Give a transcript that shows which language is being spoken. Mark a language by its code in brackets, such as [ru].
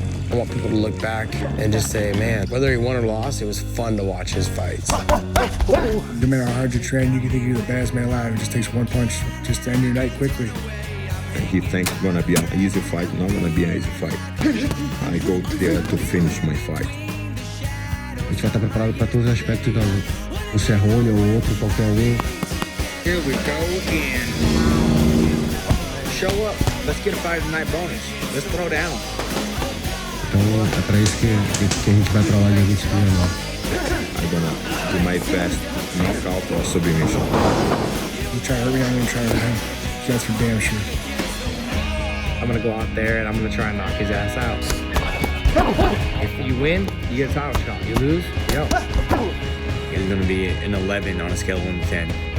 [en] I want people to look back and just say, man, whether he won or lost, it was fun to watch his fights. No matter how hard you train, you can think you're the baddest man alive. It just takes one punch just to end your night quickly. He thinks it's gonna be an easy fight, not gonna be an easy fight. I go there to finish my fight. [pt] A gente vai estar preparado para todos os aspectos, o Cerrone ou o outro, qualquer um. [en] Here we go again. Show up. Let's get a fight tonight bonus. Let's throw down. [pt] Então é para isso que a gente vai para lá dia 20 de janeiro. [en] I'm gonna do my best knockout or submission. You try to hurt me, I'm gonna try to hurt him. That's for damn sure. I'm going to go out there and I'm going to try and knock his ass out. If you win, you get a title shot. You lose, yo. It's going to be an 11 on a scale of 1 to 10.